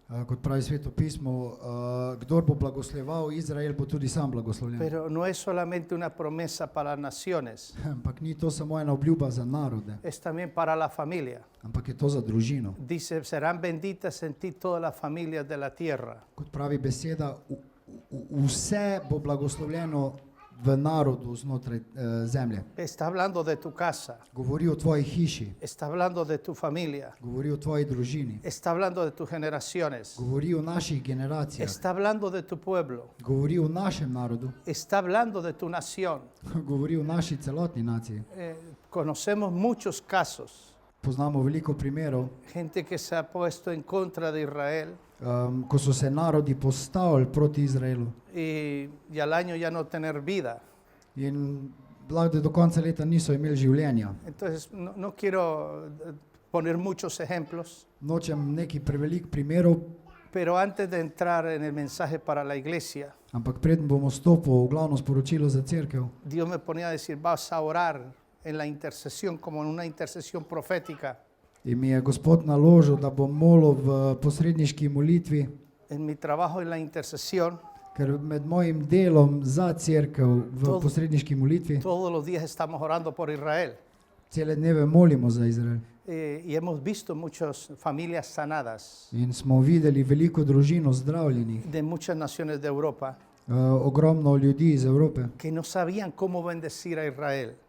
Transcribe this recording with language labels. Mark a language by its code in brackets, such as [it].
[sl] Kot pravi Sveto pismo, kdor bo blagosloval Izrael, bo tudi sam blagoslovljen. [es] Pero no es solamente una promesa para las naciones, [sl] Ampak ni to samo ena obljuba za narode, [es] es también para la familia. [sl] ampak je to za družino. [es] Dice, serán benditas en ti todas las familias de la tierra. [sl] Kot pravi beseda, vse bo blagoslovljeno v narodu znotraj zemlje. [es] Está hablando de tu casa, [sl] Govori o tvoji hiši, [es] está hablando de tu familia, [sl] govori o tvoji družini, [es] está hablando de tus generaciones, [sl] govori o naših generacijah, [es] está hablando de tu pueblo, [sl] govori o našem narodu, [es] está hablando de tu nación. [sl] govori o naši celotni naciji. [es] Conocemos muchos casos, [sl] Poznamo veliko primerov, [es] gente que se ha puesto en contra de Israel [sl] ko so se narodi postavili proti Izraelu. [es] y al año ya no tener vida. [sl] In lahko do konca leta niso imeli življenja. [es] Entonces, no quiero poner muchos ejemplos, [sl] Nočem neki prevelik primerov, [es] pero antes de entrar en el mensaje para la iglesia, [sl] ampak preden bomo stopili v glavno sporočilo za cerkev, [es] Dios me ponía a decir, vas a orar en la intercesión como en una intercesión profética. [sl] in mi je Gospod naložil, da bom molil v posredniški molitvi, [es] En mi trabajo en la intercesión, [sl] ker med mojim delom za cerkev v posredniški molitvi [es] todos los días estamos orando por Israel. [sl] cele dneve molimo za Izrael. [es] Y hemos visto muchas familias sanadas [sl] In smo videli veliko družin ozdravljenih, [es] de muchas naciones de Europa [sl] ogromno ljudi iz Evrope, [es] que no sabían cómo bendecir a Israel.